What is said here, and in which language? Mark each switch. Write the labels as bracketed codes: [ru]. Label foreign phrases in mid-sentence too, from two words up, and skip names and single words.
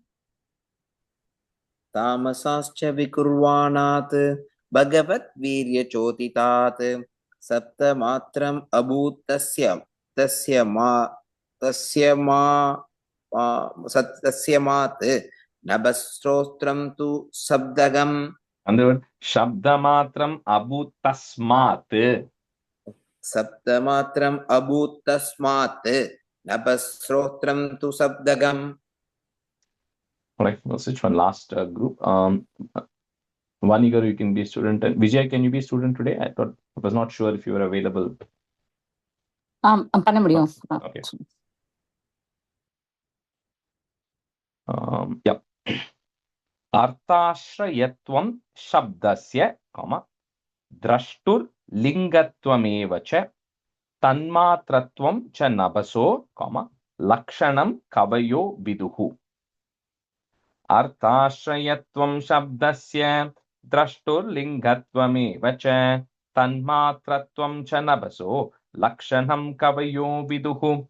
[sa] तामसाश्च विकुर्वाणात् भगवद्वीर्यचोदितात् सप्तमात्रम् अभूत् तस्मात् नभःश्रोत्रं तु शब्दगम् शब्दमात्रम अभूत तस्मात् सप्तमात्रम् अभूत् तस्मात् नभःश्रोत्रं तु शब्दगम्. [en] Right, we'll switch one last group. Vanigar, you can be a student. And Vijay, can you be a student today? I was not sure if you were available. [ta] பண்ண முடியும் [en] Okay. Yeah. [sa] अर्थाश्रयत्वं शब्दस्य द्रष्टुर्लिङ्गत्वमेव च तन्मात्रत्वं च नभसो लक्षणं कवयो विदुः अर्थाश्रयत्वं शब्दस्य द्रष्टुर्लिङ्गत्वमेव च तन्मात्रत्वं च नभसो लक्षणं कवयो विदुः